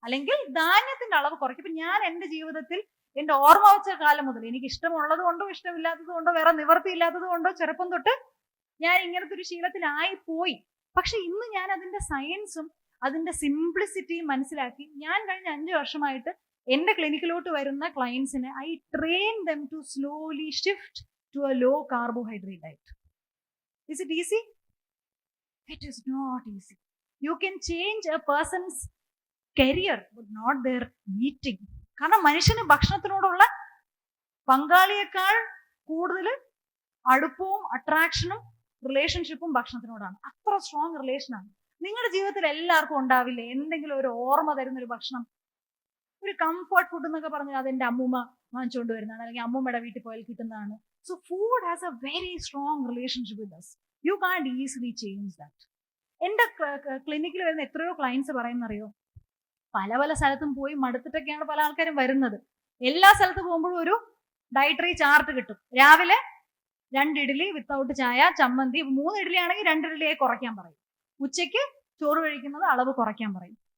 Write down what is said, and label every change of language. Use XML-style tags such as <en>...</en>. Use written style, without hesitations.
<ml>അല്ലെങ്കിൽ ധാന്യത്തിന്റെ അളവ് കുറയ്ക്കും. ഇപ്പൊ ഞാൻ എന്റെ ജീവിതത്തിൽ എന്റെ ഓർമ്മ വെച്ച കാലം മുതൽ എനിക്ക് ഇഷ്ടമുള്ളത് കൊണ്ടോ ഇഷ്ടമില്ലാത്തത് കൊണ്ടോ വേറെ നിവർത്തി ഇല്ലാത്തത് കൊണ്ടോ ചെറുപ്പം തൊട്ട് ഞാൻ ഇങ്ങനത്തെ ഒരു ശീലത്തിലായി പോയി. പക്ഷെ ഇന്ന് ഞാൻ അതിന്റെ സയൻസും അതിന്റെ സിംപ്ലിസിറ്റിയും മനസ്സിലാക്കി ഞാൻ കഴിഞ്ഞ 5 വർഷമായിട്ട് എന്റെ ക്ലിനിക്കിലോട്ട് വരുന്ന ക്ലയൻസിനെ</ml> <en>I train them to slowly shift to a low carbohydrate diet. Is it easy? It is not easy. You can change a person's career but not their eating.</en> <ml>കാരണം മനുഷ്യന് ഭക്ഷണത്തിനോടുള്ള പങ്കാളിയേക്കാൾ കൂടുതൽ അടുപ്പവും അട്രാക്ഷനും റിലേഷൻഷിപ്പും ഭക്ഷണത്തിനോടാണ്. അത്ര സ്ട്രോങ് റിലേഷനാണ്. നിങ്ങളുടെ ജീവിതത്തിൽ എല്ലാവർക്കും ഉണ്ടാവില്ലേ എന്തെങ്കിലും ഒരു ഓർമ്മ തരുന്ന ഒരു ഭക്ഷണം? ഒരു കംഫർട്ട് ഫുഡ് എന്നൊക്കെ പറഞ്ഞാൽ അതെന്റെ അമ്മൂമ്മ വാങ്ങിച്ചുകൊണ്ട് വരുന്നതാണ്, അല്ലെങ്കിൽ അമ്മൂമ്മയുടെ വീട്ടിൽ പോയാൽ കിട്ടുന്നതാണ്.</ml> <en>So food has a very strong relationship with us. You can't easily change that.</en> <ml>എന്റെ ക്ലിനിക്കിൽ വരുന്ന എത്രയോ ക്ലയൻസ് പറയുന്നറിയോ, പല സ്ഥലത്തും പോയി മടുത്തിട്ടൊക്കെയാണ് പല ആൾക്കാരും വരുന്നത്. എല്ലാ സ്ഥലത്ത് പോകുമ്പോഴും ഒരു ഡയറ്ററി ചാർട്ട് കിട്ടും. രാവിലെ 2 ഇഡ്ഡലി വിത്തൗട്ട് ചായ, ചമ്മന്തി. 3 ഇഡ്ഡലി ആണെങ്കിൽ 2 ഇഡ്ഡലിയായി കുറയ്ക്കാൻ പറയും. ഉച്ചയ്ക്ക് ചോറ് കഴിക്കുന്നത് അളവ് കുറയ്ക്കാൻ പറയും.</ml>